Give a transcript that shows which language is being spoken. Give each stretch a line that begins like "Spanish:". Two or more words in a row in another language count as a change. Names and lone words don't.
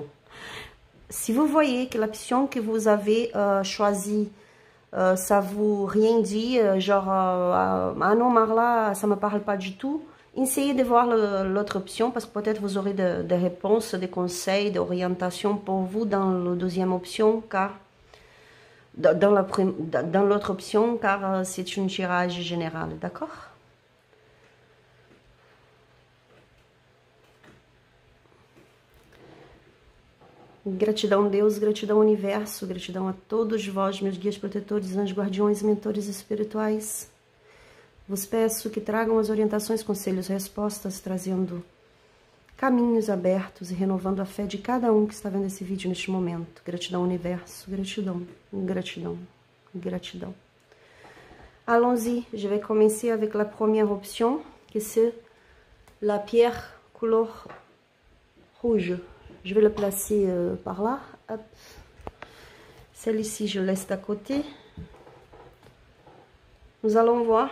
French: Si vous voyez que l'option que vous avez choisie, ça vous rien dit, genre, ah non Marla, ça me parle pas du tout. Essayez de voir l'autre option parce que peut-être vous aurez des réponses, des conseils, des orientations pour vous dans la deuxième option, car dans l'autre option, car c'est un tirage général, d'accord?
Portuguese: Gratidão Deus, gratidão Universo, gratidão a todos vós, meus guias protetores, anjos guardiões, mentores espirituais. Vos peço que tragam as orientações, conselhos, respostas, trazendo caminhos abertos e renovando a fé de cada um que está vendo esse vídeo neste momento. Gratidão, Universo, gratidão, gratidão, gratidão.
French: Allons-y, je vais commencer avec la première option, qui c'est la pierre couleur rouge. Je vais la placer par là. Celle-ci, je laisse d'à côté. Nous allons voir.